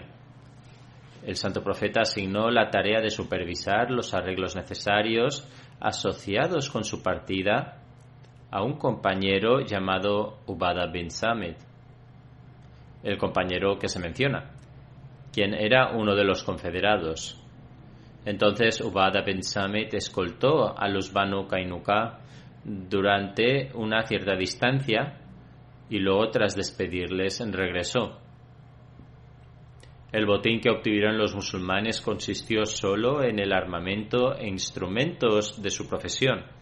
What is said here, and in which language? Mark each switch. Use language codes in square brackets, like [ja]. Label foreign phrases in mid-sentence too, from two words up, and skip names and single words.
[es] El santo profeta asignó la tarea de supervisar los arreglos necesarios asociados con su partida a un compañero llamado Ubada bin Samit, el compañero que se menciona, quien era uno de los confederados. Entonces Ubada bin Samit escoltó a los Banu Kainuka durante una cierta distancia y luego, tras despedirles, regresó. El botín que obtuvieron los musulmanes consistió solo en el armamento e instrumentos de su profesión.